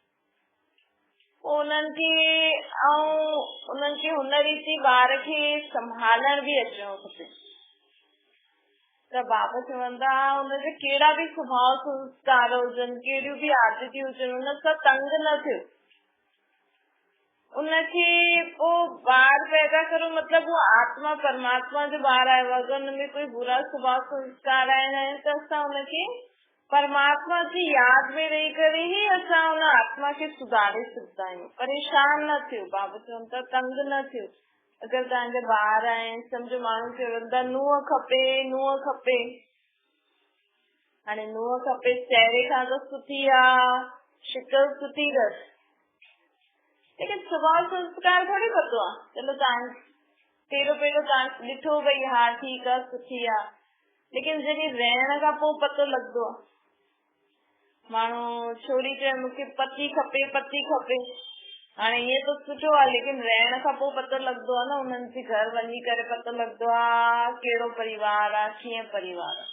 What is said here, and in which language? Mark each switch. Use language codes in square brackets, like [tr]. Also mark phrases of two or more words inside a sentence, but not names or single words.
[sd] उन्हनि खे हुन रीति ॿार खे संभालण बि अचणो खपे। त बाबा चवंदा हुनजा कहिड़ा बि स्वभाव संस्कार हुजनि, कहिड़ियूं बि आदतियूं हुजनि, हुन सां तंग न थियो। उनखे पोइ ॿार पैदा करो मतलब वो आत्मा परमात्मा जो ॿार आयो। अगरि हुनमें कोई बुरा स्वभाव संस्कार आहिनि त असां हुनखे परमात्मा जी यादि में रही करे ही असां हुन आत्मा खे सुधारे सघंदा आहियूं। परेशान न थियो। बाबा चवनि था तंग न थियो। अगरि तव्हांजा ॿार आहिनि, सम्झो माण्हू चवंदा नुंहुं खपे, हाणे नुंहुं खपे चहिरे खां त सुठी आहे, शिकल सुठी अथसि, लेकिन स्वभाव संस्कार थोड़ी पतो आहे। चलो तव्हां पहिरियों तव्हां ॾिठो भई हा ठीकु आहे सुठी आहे, लेकिन जॾहिं रहण खां पोइ पतो लॻंदो आहे। माण्हू छोरी चए मूंखे पति खपे पति खपे, हाणे ईअं त सुठो आहे, लेकिन रहण खां पोइ पतो लॻंदो आहे न, उन्हनि जे घर वञी करे पतो लॻंदो आहे कहिड़ो परिवार आहे, कीअं परिवार आहे।